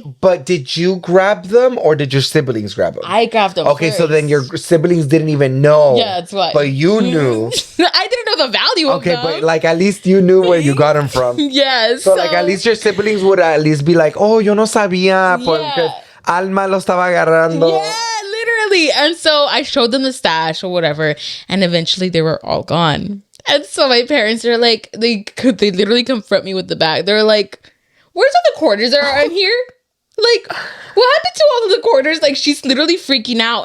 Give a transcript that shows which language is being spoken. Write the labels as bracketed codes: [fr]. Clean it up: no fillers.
[en] But did you grab them or did your siblings grab them? I grabbed them. Okay, first. so then your siblings didn't even know. Yeah, that's why. But you knew. I didn't know the value of them. Okay, but like at least you knew where you got them from. Yes. So like at least your siblings would at least be like, oh, [es] yo no sabía. Porque Alma lo estaba agarrando. [en] Yeah, literally. And so I showed them the stash or whatever. And eventually they were all gone. And so my parents are like, they literally confront me with the bag. They're like, where's all the quarters that are in here? Like, what happened to all of the quarters? Like, she's literally freaking out.